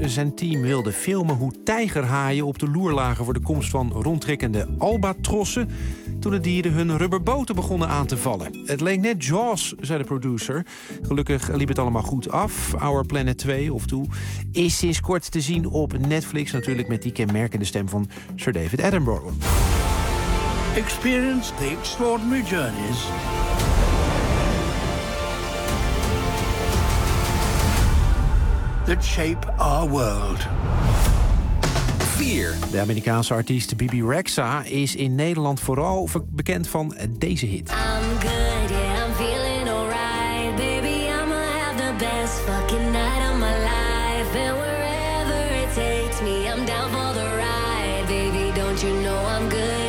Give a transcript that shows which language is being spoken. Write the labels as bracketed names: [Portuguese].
[Dutch] Zijn team wilde filmen hoe tijgerhaaien op de loer lagen voor de komst van rondtrekkende albatrossen, toen de dieren hun rubberboten begonnen aan te vallen. Het leek net Jaws, zei de producer. Gelukkig liep het allemaal goed af. Our Planet 2, of 2, is sinds kort te zien op Netflix, natuurlijk met die kenmerkende stem van Sir David Attenborough. [English] Experience the extraordinary journeys that shape our world. 4. [Dutch] De Amerikaanse artiest Bebe Rexha is in Nederland vooral bekend van deze hit. [English] I'm good, yeah, I'm feeling alright. Baby, I'ma have the best fucking night of my life. And wherever it takes me, I'm down for the ride. Baby, don't you know I'm good?